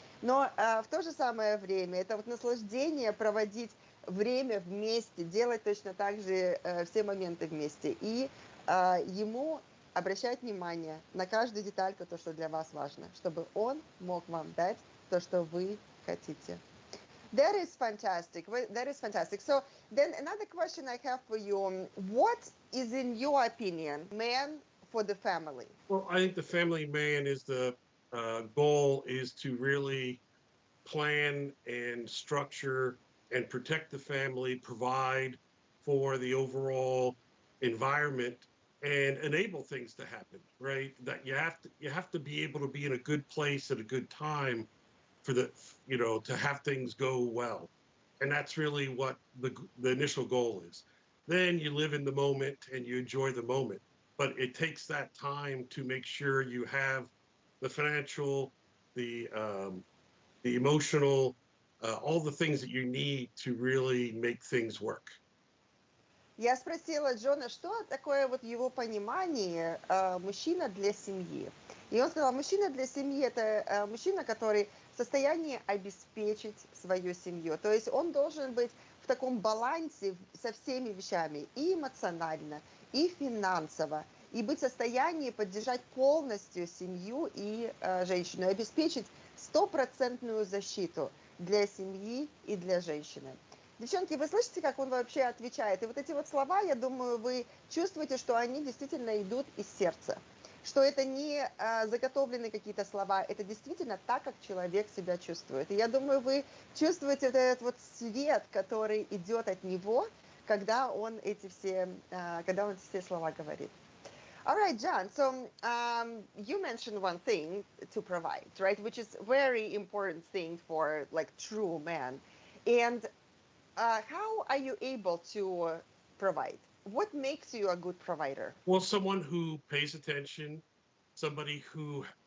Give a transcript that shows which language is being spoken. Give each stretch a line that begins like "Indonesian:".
Russian: Но в то же самое время это вот наслаждение проводить время вместе, делать точно так же все моменты вместе. И ему обращать внимание на каждую детальку, то, что для вас важно, чтобы он мог вам дать то, что вы хотите.
English: That is fantastic. That is fantastic. So then another question I have for you, what is in your opinion man for the family? Well, I think the family man is the goal is to really plan and structure and protect the family, provide for the overall environment and enable things to happen, right? That you have to be able to be in a good place at a good time for to have things go well. And that's really what the initial goal is. Then you live in the moment and you enjoy the moment. But it takes that time to make sure you have the financial, the emotional, all the things that you need to really make things work.
Russian: Я спросила Джона, что такое вот в его понимании мужчина для семьи. И он сказал, мужчина для семьи – это мужчина, который в состоянии обеспечить свою семью. То есть он должен быть в таком балансе со всеми вещами, и эмоционально, и финансово, и быть в состоянии поддержать полностью семью и женщину, обеспечить стопроцентную защиту для семьи и для женщины. Девчонки, вы слышите, как он вообще отвечает? И вот эти вот слова, я думаю, вы чувствуете, что они действительно идут из сердца. Что это не заготовленные какие-то слова, это действительно так, как человек себя чувствует. И я думаю, вы чувствуете вот этот вот свет, который идет от него, когда он эти все слова говорит.
English: All right, John. So you mentioned one thing to provide, right? Which is very important thing for like true man. And how are you able to provide? What makes you a good provider? Well, someone who pays attention, somebody who